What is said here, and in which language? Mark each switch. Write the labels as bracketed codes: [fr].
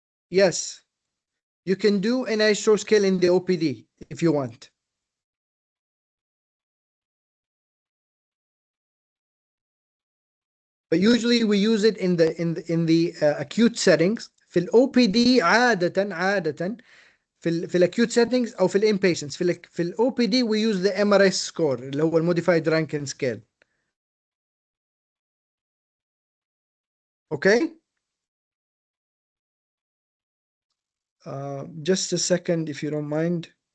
[en] Yes, you can do NIH stroke scale in the OPD if you want. But usually we use it in the acute settings. [ar] في الOPD عادة في الacute settings أو في الinpatients. في الOPD [en] we use the MRS score [ar] اللي هو [en] modified Rankin scale. Okay? Just a second if you don't mind.